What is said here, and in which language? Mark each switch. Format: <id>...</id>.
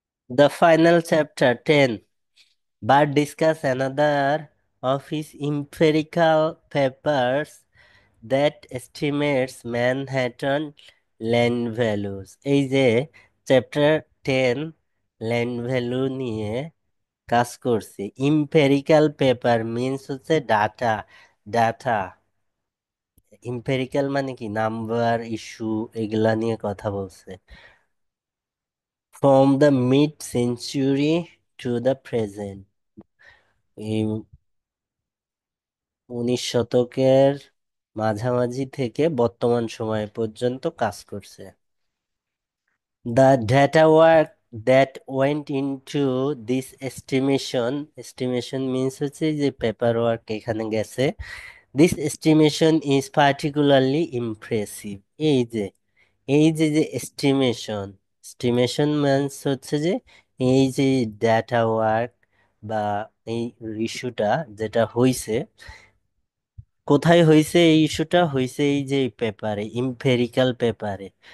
<en>The final chapter 10, Bart discuss another of his empirical papers that estimates Manhattan land values.</en> <bn>এই যে chapter 10 land value নিয়ে কাজ করছে। Empirical paper means হচ্ছে data, data empirical মানে কি নাম্বার ইস্যু এগুলা নিয়ে কথা বলছে।</bn> <en>from the mid century to the present,</en> <bn>এই 19 শতকের মাঝামাঝি থেকে বর্তমান সময় পর্যন্ত কাজ করছে।</bn> <en>The data work that went into this estimation means</en> <bn>হচ্ছে যে পেপার ওয়ার্ক এখানে গেছে।</bn> <en>This estimation is particularly impressive.</en> <bn>এই যে estimation means হচ্ছে যে এই যে ডাটা ওয়ার্ক বা এই ইস্যুটা যেটা হইছে, কোথায় হইছে এই ইস্যুটা হইছে এই যে পেপারে, ইম্পেরিক্যাল পেপারে।</bn>